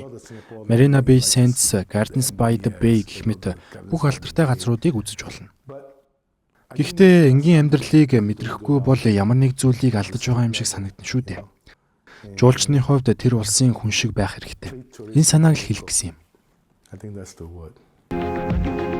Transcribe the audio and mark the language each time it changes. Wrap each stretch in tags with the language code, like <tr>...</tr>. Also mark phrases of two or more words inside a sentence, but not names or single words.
<mn>Marina Bay Sands, Gardens by the Bay гэх мэт бүх алдартай газруудыг үзэж болно. Гэхдээ энгийн амьдралыг мэдрэхгүй бол ямар нэг зүйлийг алдаж байгаа юм шиг санагдана шүү дээ. Жуулчны хувьд тэр улсын хүн шиг байх хэрэгтэй. Энэ санааг л хэлэх гэсэн юм.</mn> <en>I think that's the word.</en>